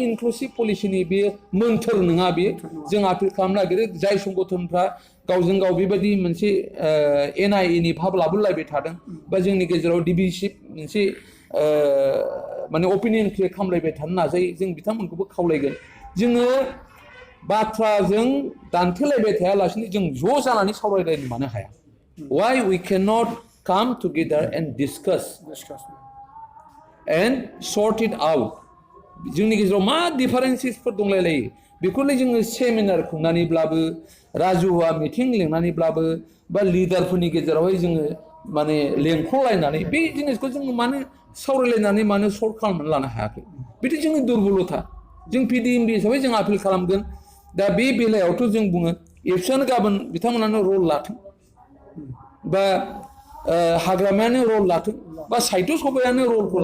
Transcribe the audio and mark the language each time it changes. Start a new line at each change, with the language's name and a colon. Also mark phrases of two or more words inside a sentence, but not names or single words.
Bodo: इनक्लुसिभ पलिसिनि बे मोन्थोर नङा बेयो जों आपिल खालामनो नागिरो जाय संगठनफ्रा गावजों गाव बेबायदि मोनसे एनआइएनि भाब लाबोलायबाय थादों बा जोंनि गेजेराव डिभिसिभ मोनसे माने
English: opinion create
Bodo: खालामलायबाय थानो नाजायो जों बिथांमोनखौबो खावलायगोन जोङो बाथ्राजों दान्थेलायबाय थायालासिनो जों ज' जानानै सावरायलायनो मानो हाया
English: why we cannot come together and discuss and sort it out
Bodo: जोंनि गेजेराव मा डिफारेन्सेसफोर दंलायलायो बेखौलाय जोङो सेमिनार खुंनानैब्लाबो राजुहुवा मिटिं लिंनानैब्लाबो बा लिडारफोरनि गेजेरावहाय जोङो माने लेंख'लायनानै बे जिनिसखौ जोङो मानो सावरायलायनानै मानो सल्भ खालामनानै लानो हायाखै बेथ' जोंनि दुरबलथा जों पिडिएमबि हिसाबै जों आपिल खालामगोन दा बे बेलायावथ' जों बुङो एबसुआनो गाबोन बिथांमोनानो रल लाथों बा हाग्रामायानो रल लाथों बा साहित्य सभायानो रलखौ